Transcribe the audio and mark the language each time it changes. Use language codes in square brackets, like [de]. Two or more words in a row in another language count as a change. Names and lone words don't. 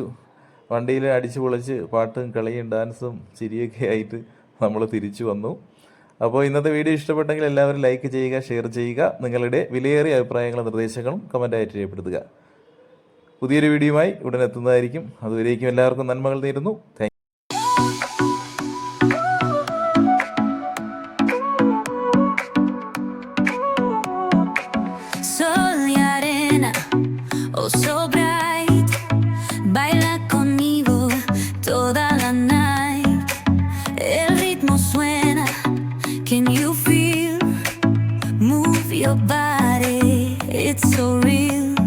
[ml] വണ്ടിയിൽ അടിച്ചു പൊളിച്ച് പാട്ടും കളിയും ഡാൻസും ചിരിയൊക്കെ ആയിട്ട് നമ്മൾ തിരിച്ചു വന്നു. അപ്പോൾ ഇന്നത്തെ വീഡിയോ ഇഷ്ടപ്പെട്ടെങ്കിൽ എല്ലാവരും ലൈക്ക് ചെയ്യുക, ഷെയർ ചെയ്യുക. നിങ്ങളുടെ വിലയേറിയ അഭിപ്രായങ്ങളും നിർദ്ദേശങ്ങളും കമൻറ്റായിട്ട് രേഖപ്പെടുത്തുക. പുതിയൊരു വീഡിയോയുമായി ഉടൻ എത്തുന്നതായിരിക്കും. അതുവരേക്കും എല്ലാവർക്കും നന്മകൾ നേരുന്നു. താങ്ക് [es] Sol y arena, [en] oh so bright, [es] baila conmigo toda la night. El ritmo suena, [en] can you feel? Move your body, it's so real.